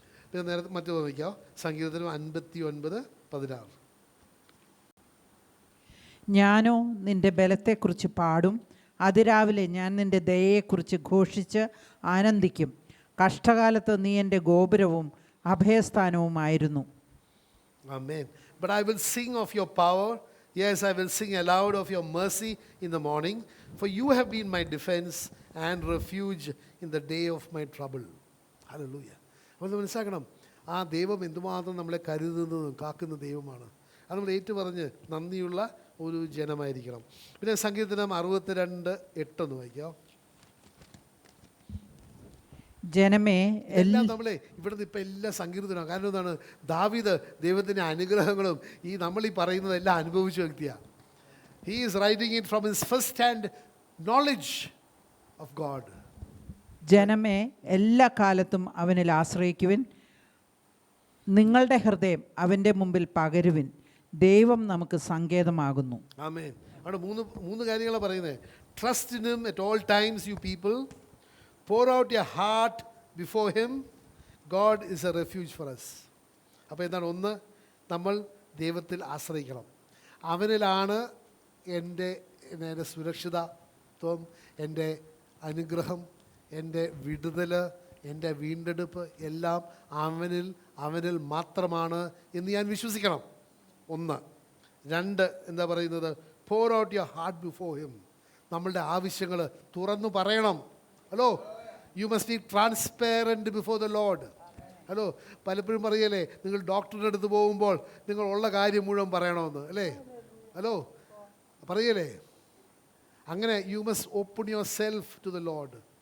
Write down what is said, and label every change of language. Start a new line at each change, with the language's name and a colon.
Malayalam: പിന്നെ നേരത്തെ മറ്റു നോക്കിയോ, സങ്കീർത്തനം 59:16. ഞാനോ നിൻ്റെ ബലത്തെക്കുറിച്ച് പാടും, അതിരാവിലെ ഞാൻ നിൻ്റെ ദയയെക്കുറിച്ച് ഘോഷിച്ച് ആനന്ദിക്കും. കഷ്ടകാലത്ത് നീ എൻ്റെ ഗോപുരവും അഭയസ്ഥാനവുമായിരുന്നു.
English: Amen. But I will sing of your power. Yes, I will sing aloud of your mercy in the morning. For you have been my defense and refuge in the day of my trouble. Hallelujah.
Malayalam: അപ്പോൾ മനസ്സിലാക്കണം, ആ ദൈവം എന്തുമാത്രം നമ്മളെ കരുതുന്നതും കാക്കുന്ന ദൈവമാണ്. അത് നമ്മൾ ഏറ്റുപറഞ്ഞ് നന്ദിയുള്ള ഒരു ജനമായിരിക്കണം. പിന്നെ സങ്കീർത്തനം 62:8 വായിക്കാം. ജനമേ എല്ലാം നമ്മളെ ഇവിടുന്ന് ഇപ്പം എല്ലാം സങ്കീർത്തനമാണ്. കാരണം എന്താണ്, ദാവീദ് ദൈവത്തിൻ്റെ അനുഗ്രഹങ്ങളും ഈ നമ്മൾ ഈ പറയുന്നതെല്ലാം അനുഭവിച്ച വ്യക്തിയാണ്.
English: He is writing it from his first hand knowledge of God.
Malayalam: ജനമേ എല്ലാ കാലത്തും അവനിൽ ആശ്രയിക്കുവിൻ, നിങ്ങളുടെ ഹൃദയം അവൻ്റെ മുമ്പിൽ പകരുവിൻ, ദൈവം നമുക്ക് സങ്കേതമാകുന്നു. ആമേൻ. അവിടെ മൂന്ന് കാര്യങ്ങളാണ് പറയുന്നത്.
English: Trust in him at all times you people, pour out your heart before him, God is a refuge for us.
Malayalam: അപ്പോൾ എന്താണ്, ഒന്ന്, നമ്മൾ ദൈവത്തിൽ ആശ്രയിക്കണം. അവനിലാണ് എൻ്റെ സുരക്ഷിതത്വം, എൻ്റെ അനുഗ്രഹം, എൻ്റെ വിടുതൽ, എൻ്റെ വീണ്ടെടുപ്പ് എല്ലാം അവനിൽ മാത്രമാണ് എന്ന് ഞാൻ വിശ്വസിക്കണം. ഒന്ന്. രണ്ട്, എന്താ പറയുന്നത്,
English: pour out your heart before him.
Malayalam: നമ്മളുടെ ആവശ്യങ്ങൾ തുറന്നു പറയണം. Hello,
English: You must be transparent before the Lord.
Malayalam: Hello, പലപ്പോഴും പറയല്ലേ, നിങ്ങൾ ഡോക്ടറുടെ അടുത്ത് പോകുമ്പോൾ നിങ്ങൾ ഉള്ള കാര്യം മുഴുവൻ പറയണമെന്ന്, അല്ലേ? ഹലോ, പറയല്ലേ? അങ്ങനെ
English: You must open yourself to the Lord.